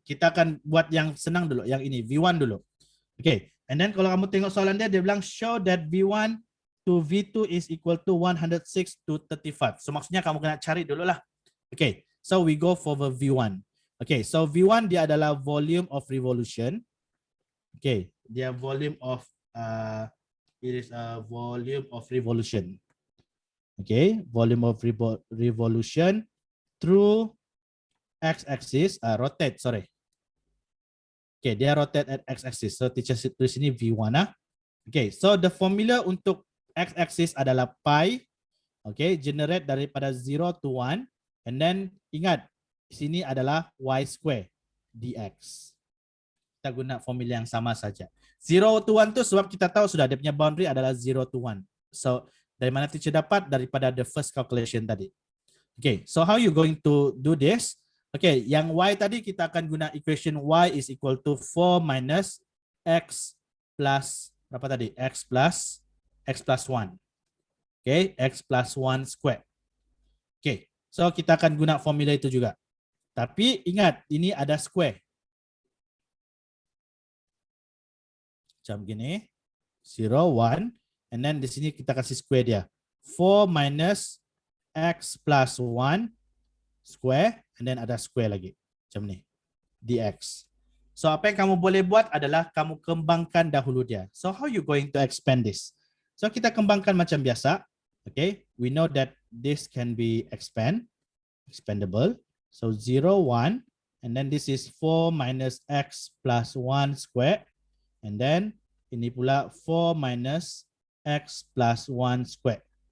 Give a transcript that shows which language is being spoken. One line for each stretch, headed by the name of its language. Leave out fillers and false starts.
Malay: Kita akan buat yang senang dulu, yang ini V1 dulu.
English: Okay, and then
Malay: kalau kamu tengok soalan dia bilang
English: show that V1 to V2 is equal to 106 to 35. So
Malay: maksudnya kamu kena cari dulu lah.
English: Okay, so we go for the V1. Okay, so V1
Malay: dia adalah
English: volume of revolution. Okay, dia volume of it is a volume of revolution. Okay, volume of revolution through x-axis, rotate, sorry. Okay, dia rotate at x-axis. So teacher
Malay: tulis sini
English: V1 ah. Okay, so the formula
Malay: untuk
English: x-axis adalah pi. Okay, generate
Malay: daripada
English: 0 to 1, and then
Malay: ingat sini adalah
English: y square dx.
Malay: Kita guna formula yang sama saja. 0 to 1 tu sebab kita tahu sudah dia punya boundary adalah 0 to 1. So dari mana teacher dapat? Daripada
English: the first calculation
Malay: tadi.
English: Okay, so how you going to do this? Okay,
Malay: yang y tadi kita akan guna
English: equation y is equal to 4 minus x plus
Malay: berapa tadi?
English: X plus 1. Okay, x plus 1 square.
Malay: Okay, so kita akan guna formula itu juga. Tapi ingat, ini ada square. Macam gini, 0, 1, and then di sini kita kasih square dia.
English: 4 minus x plus 1 square, and then
Malay: ada square lagi. Macam ni, dx. So apa yang kamu boleh buat adalah kamu kembangkan dahulu dia.
English: So how you going to expand this? So
Malay: kita kembangkan macam biasa.
English: Okay, we know that this can be expandable. So 0, 1, and then this is 4 minus x plus 1 square. And then
Malay: ini pula
English: 4 minus x plus 1 square.